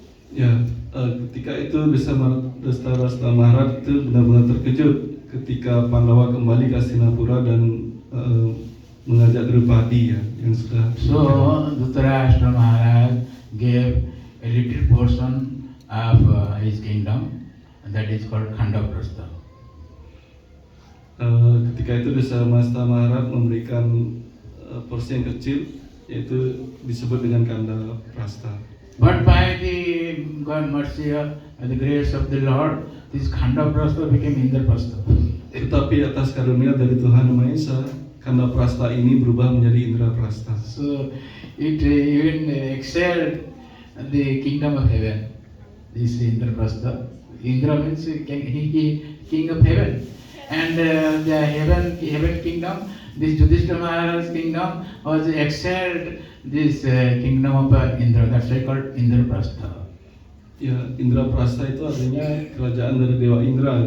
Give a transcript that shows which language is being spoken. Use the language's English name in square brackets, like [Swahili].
[Indonesian] Ya, ketika itu Dhritarashtra Maharaj itu benar-benar terkejut ketika Pandawa kembali ke Hastinapura dan mengajak Draupadi ya, yang sudah. [English] So Dhritarashtra Maharaj gave a little portion of his kingdom, that is called Khandaprastha. [Indonesian] Ketika itu Dhritarashtra Maharaj memberikan porsi yang kecil, yaitu disebut dengan Khandaprastha. [English] But by the God mercy of the grace of the Lord, this Khandaprastha became Indraprastha. [Indonesian] Tetapi atas karunia dari Tuhan Maha Esa, Khandaprastha ini berubah menjadi Indraprastha. [English] So it even excelled the kingdom of heaven. This Indraprastha. Indra means king of heaven, and the heaven kingdom, this Yudhishthira Maharaj's kingdom was excelled this kingdom of Indra. That's why called Indraprastha. [Indonesian] Ya, Indraprastha itu artinya kerajaan dari Dewa Indra.